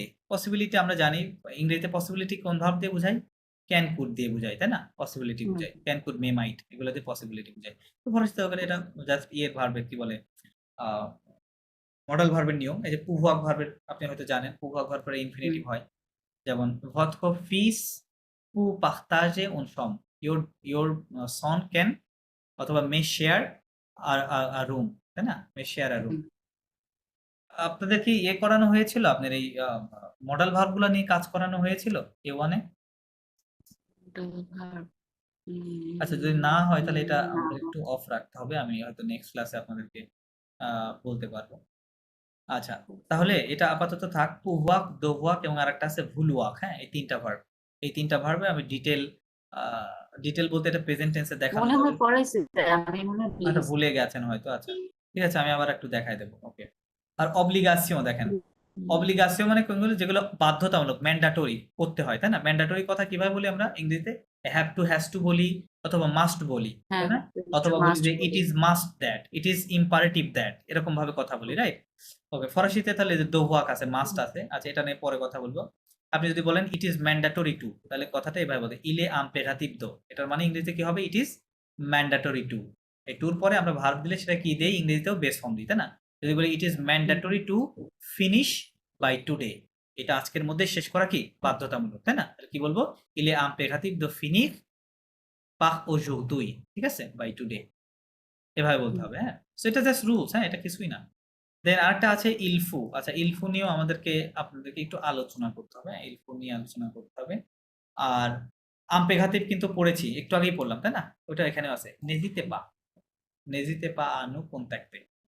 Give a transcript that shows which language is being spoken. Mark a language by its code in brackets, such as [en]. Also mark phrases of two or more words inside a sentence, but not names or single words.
[bn] পসিবিলিটি আমরা জানি ইংরেজিতে পসিবিলিটি কোন ভার্ব দিয়ে বুঝাই? [en] can could [bn] দিয়ে বুঝাই, তাই না? পসিবিলিটি হুম বুঝাই। [en] can could may might [bn] এগুলো দিয়ে পসিবিলিটি বুঝাই। তো ফরাসি সহকারে এটা জাস্ট ভার্বের কি বলে আ মডাল ভার্বের নিয়ম। এই যে pouvoir ভার্বের আপনি হয়তো জানেন। pouvoir ভার্ব পরে হুম ইনফিনিটিভ হয়। [fr] যেমন votre fils peut partager une chambre. [en] Your your son can [bn] অথবা [en] may share a room, [bn] তাই না? [en] may share a room. হুম [bn] আপনাদের কি করানো হয়েছিল? আপনার এই মডাল ভার্ব গুলা নিয়ে কাজ করানো হয়েছিল A1 এ? ভার্ব আচ্ছা যদি না হয় তাহলে এটা না আমাদের একটু অফ রাখতে হবে। আমি হয়তো নেক্সট ক্লাসে আপনাদেরকে আ বলতে পারব। আচ্ছা, তাহলে এটা আপাতত থাক। [fr] pouvoir, devoir [bn] এবং আরেকটা আছে vouloir, হ্যাঁ? এই ৩ টা ভার্ব। এই ৩ টা ভার্বে আমি আ ডিটেইল বলতে এটা [en] present tense [bn] এ দেখানো মনে হবে। হয় পড়াইছে আমি মনে হয় ভুলে আচ্ছা গেছি ভুলে গেছেন হয়তো। আচ্ছা। ঠিক আছে আমি আবার একটু দেখায় দেব। ওকে। আর obligation দেখেন। obligation মানে কোনগুলো যেগুলো বাধ্যতামূলক ম্যান্ডেটরি করতে হয়, তাই না? ম্যান্ডেটরি কথা কিভাবে বলি আমরা ইংরেজিতে? [en] have to, has to [bn] বলি অথবা [en] must [bn] বলি, তাই হ্যাঁ না? অথবা বলি মাস্ট যে it বলি [en] is must that, it is imperative that [bn] এরকম ভাবে কথা বলি, রাইট? ওকে। ফরাসিতে তাহলে যে devoir আছে, মাস্ট আছে। আচ্ছা এটা নিয়ে পরে কথা বলব। আপনি যদি বলেন [en] it is mandatory to [bn] তাহলে কথাটা এভাবে বলতে [fr] il est impératif de [bn] এটার মানে ইংরেজিতে কি হবে? [en] it is mandatory to [bn] এই টুর পরে আমরা ভার্ব দিলে সেটা কি দেই? ইংরেজিতেও বেস ফর্ম দিই, তাই না? যদি বলি [en] it is mandatory to finish by today. [bn] এটা আজকের মধ্যে শেষ করা কি? বাধ্যতামূলক, তাই না? তাহলে কি বলব? [fr] Il est impératif de finir par aujourd'hui [bn] ঠিক আছে? [en] by today. [bn] এভাবে বলতে হবে, হ্যাঁ? সো এটা জাস্ট রুলস, হ্যাঁ? এটা কিছুই না। দেন আরেকটা আছে ইলফু। আচ্ছা ইলফু নিয়েও আপনাদেরকে একটু আলোচনা করতে হবে, হ্যাঁ? ইলফু নিয়ে আলোচনা করতে হবে। আর আম্পেঘাতিভ কিন্তু পড়েছি। একটু আগেই পড়লাম, তাই না? ওটা এখানেও আছে। নেজিতে পা। নেজিতে পা আনু কোনটাক্তে।